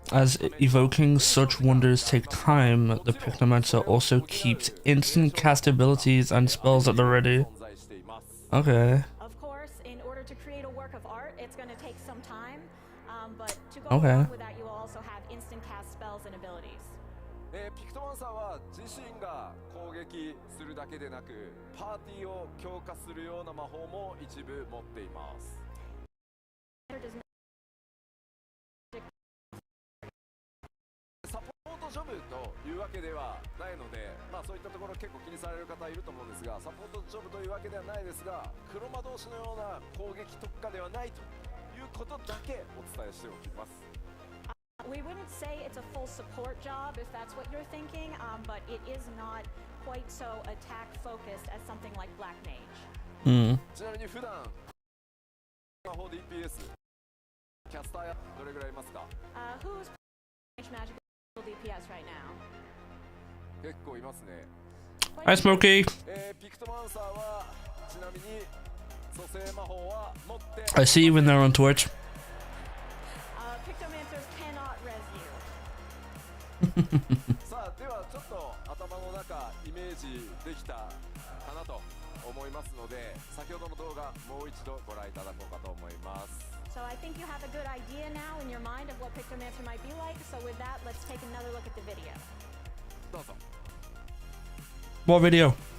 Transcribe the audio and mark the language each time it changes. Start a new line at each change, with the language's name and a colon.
English: As evoking such wonders take time, the Pictomancer also keeps instant cast abilities and spells at the ready.
Japanese: 存在しています。
English: Okay. Of course, in order to create a work of art, it's going to take some time, but to go Okay. along with that, you will also have instant cast spells and abilities.
Japanese: ピクトマンサーは自身が攻撃するだけでなくパーティーを強化するような魔法も一部持っています。
English: There does not
Japanese: サポートジョブというわけではないので、そういったところ結構気にされる方いると思うんですが、サポートジョブというわけではないですが、黒魔導士のような攻撃特化ではないということだけお伝えしておきます。
English: We wouldn't say it's a full support job if that's what you're thinking, but it is not quite so attack focused as something like Black Mage.
Japanese: ちなみに普段魔法 DPS キャスターやどれぐらいいますか？
English: Who's magical DPS right now?
Japanese: 結構いますね。
English: Hi, Smokey.
Japanese: ピクトマンサーはちなみに蘇生魔法は持って
English: I see you in there on Twitch. Pictomancers cannot res you.
Japanese: さあではちょっと頭の中イメージできたかなと思いますので先ほどの動画もう一度ご覧いただこうかと思います。
English: So I think you have a good idea now in your mind of what Pictomancer might be like. So with that, let's take another look at the video.
Japanese: どうぞ。
English: What video?